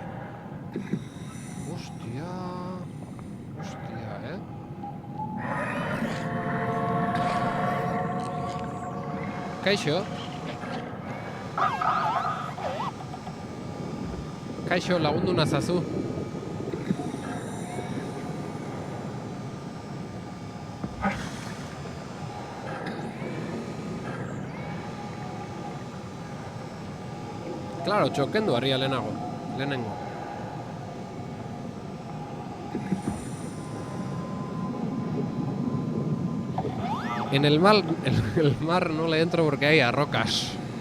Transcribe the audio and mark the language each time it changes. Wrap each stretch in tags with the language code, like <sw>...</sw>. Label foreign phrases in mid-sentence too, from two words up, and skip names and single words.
<eu>Hostia, Kaixo, lagundu nazazu. Claro, txokendu harria lehenengo.</eu> <es>En el mar no le entro porque hay rocas.</es>